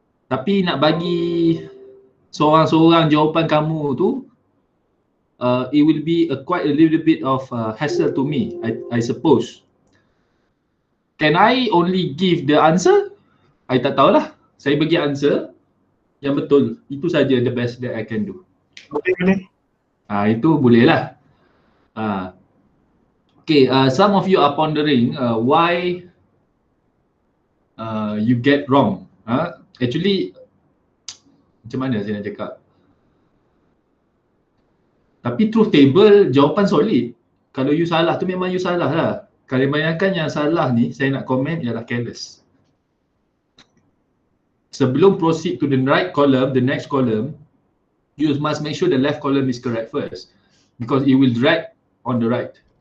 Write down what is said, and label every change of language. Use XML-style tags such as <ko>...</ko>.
<ms>Tapi nak bagi seorang-seorang jawapan kamu tu,</ms> <en>it will be quite a little bit of hassle to me, I suppose. Can I only give the answer?</en> <ms>I tak tahulah. Saya bagi answer yang betul. Itu saja</ms> <en>the best that I can do.</en> <ms>Boleh. Itu boleh lah.</ms> <en>Okay, some of you are pondering why you get wrong. Actually,</en> <ms>macam mana saya nak cakap? Tapi truth table jawapan solid. Kalau you salah tu memang you salah lah. Kalau bayangkan yang salah ni, saya nak komen ialah careless. Sebelum</ms> <en>proceed to the right column, the next column, you must make sure the left column is correct first. Because it will drag on the right.</en>